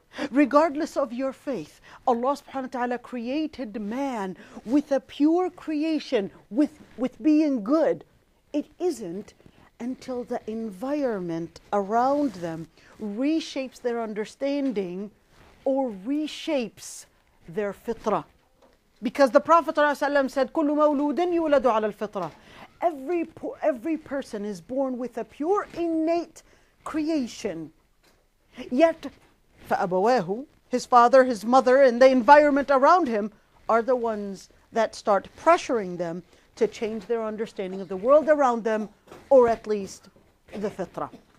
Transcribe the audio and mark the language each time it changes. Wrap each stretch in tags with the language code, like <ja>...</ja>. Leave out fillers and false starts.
<en>Regardless of your faith, Allah subhanahu wa ta'ala created man with a pure creation, with being good. It isn't until the environment around them reshapes their understanding or reshapes their fitrah. Because the Prophet ﷺ said,</en> <ar>كُلُّ مَوْلُودٍ يُولَدُ عَلَى الْفِطْرَةِ.</ar> <en>Every person is born with a pure innate creation. Yet,</en> <ar>فَأَبَوَاهُ,</ar> <en>his father, his mother, and the environment around him are the ones that start pressuring them to change their understanding of the world around them, or at least the fitrah.</en>